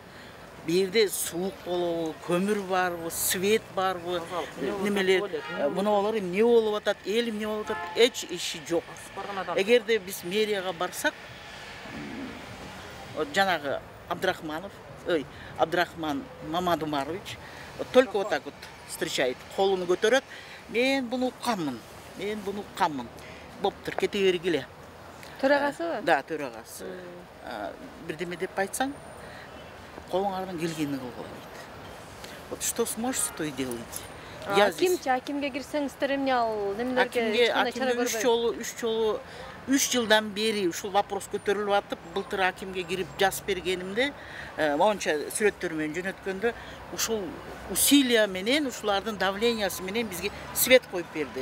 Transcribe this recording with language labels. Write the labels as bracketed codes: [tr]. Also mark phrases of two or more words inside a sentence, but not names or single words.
[ky] Бу жерде суук болобу, көмүр барбы, свет барбы, немелер, муналар эмне болуп атат, эл эмне болуп атат, эч иши жок. Эгерде биз мэрияга барсак, жанагы Абдрахман Мамадумарович [ru] только вот так вот встречает, [ky] колуну көтөрөт. Мен буну укканмын. Боптур, кете бергиле. Төрагасыбы? Да, төрагасы. Бирдеме деп айтсаң, колуңардан келгенин кылгыла дейт. [ru] Вот что сможете, то и делайте. [ky] Акимге кирсеңиздер эмне ал немелерге Акимге 3 жылдан бери ушул вопрос көтөрүлүп атып, былтыр акимге кирип жазып бергенимде, монча сүрөттөр менен жөнөткөндө, ушул усилия менен, ушулардын давлениясы менен бизге свет коюп берди.